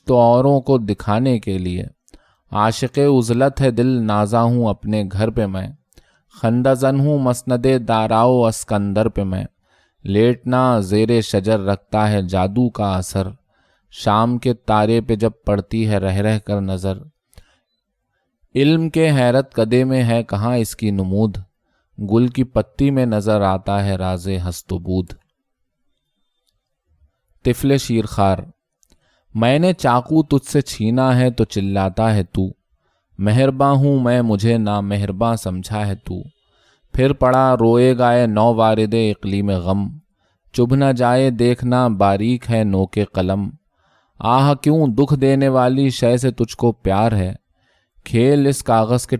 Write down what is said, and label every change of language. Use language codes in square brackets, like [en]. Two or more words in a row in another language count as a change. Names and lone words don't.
[ur] تو اوروں کو دکھانے کے لیے، عاشق عزلت ہے دل نازا ہوں اپنے گھر پہ میں، خندہ زن ہوں مسند داراؤ اسکندر پہ میں، لیٹنا زیر شجر رکھتا ہے جادو کا اثر، شام کے تارے پہ جب پڑتی ہے رہ رہ کر نظر، علم کے حیرت کدے میں ہے کہاں اس کی نمود، گل کی پتی میں نظر آتا ہے راز ہست و بود۔ طفل شیرخوار، میں نے چاقو تجھ سے چھینا ہے تو چلاتا ہے تو، مہرباں ہوں میں مجھے نامہرباں سمجھا ہے تو، پھر پڑا روئے گائے نو وارد اقلیم غم، چبھ نہ جائے دیکھنا باریک ہے نو کے قلم، آہ کیوں دکھ دینے والی شے سے تجھ کو پیار ہے، کھیل اس کاغذ کے